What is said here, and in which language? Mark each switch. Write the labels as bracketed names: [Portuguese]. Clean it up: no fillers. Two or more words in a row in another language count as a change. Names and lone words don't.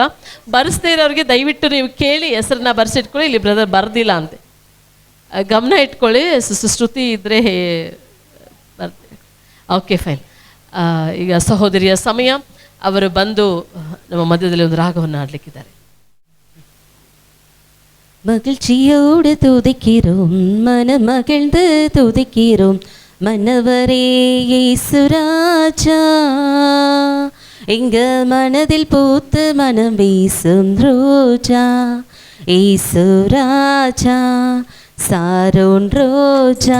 [Kannada] ಬರೆಸ್ದೇ ಇರೋರಿಗೆ ದಯವಿಟ್ಟು ನೀವು ಕೇಳಿ ಹೆಸರನ್ನ ಬರೆಸಿಟ್ಕೊಳ್ಳಿ. ಇಲ್ಲಿ ಬ್ರದರ್ ಬರೆದಿಲ್ಲ ಅಂತೆ, ಗಮನ ಇಟ್ಕೊಳ್ಳಿ. ಶ್ರುತಿ ಇದ್ದರೆ ಬರ್ತೀವಿ. [English] okay, fine. [Kannada] ಈಗ ಸಹೋದರಿಯ ಸಮಯ. ಅವರು ಬಂದು ನಮ್ಮ ಮಧ್ಯದಲ್ಲಿ ಒಂದು ರಾಗವನ್ನು ಆಡಲಿಕ್ಕಿದ್ದಾರೆ. [Tamil] மகிழ்ச்சியோடு துதிக்கிறோம், மனமகிழ்ந்து துதிக்கிறோம், மன்னவரே இயேசுராஜா. எங்க மனதில் பூத்து மனம் வீசும் ரோஜா இயேசு ராஜா சாரோன் ரோஜா.